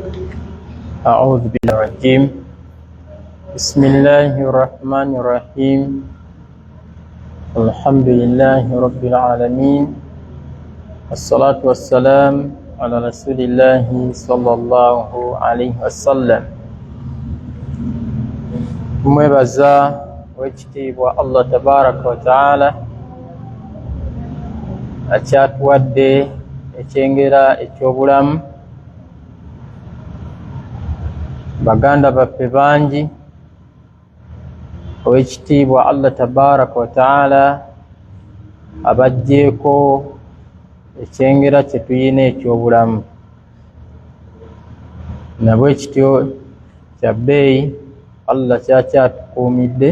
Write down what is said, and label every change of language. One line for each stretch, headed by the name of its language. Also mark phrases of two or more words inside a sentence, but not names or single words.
Arabic: أعوذ بالله الرجيم بسم الله الرحمن الرحيم الحمد لله رب العالمين الصلاة والسلام على رسول الله صلى الله عليه وسلم.
Ganda: Tumwebaza wekitiibwa Allah
Arabic: تبارك وتعالى
Ganda: akyatuwadde ekyengera ekyobulamu. Baganda baffe bangi owekitiibwa Allah
Arabic: تبارك وتعالى
Ganda: abajjeeko ekyengera kye tuyina ekyobulamu, nabwe kityo kya bbeeyi Allah kyakyatukuumidde.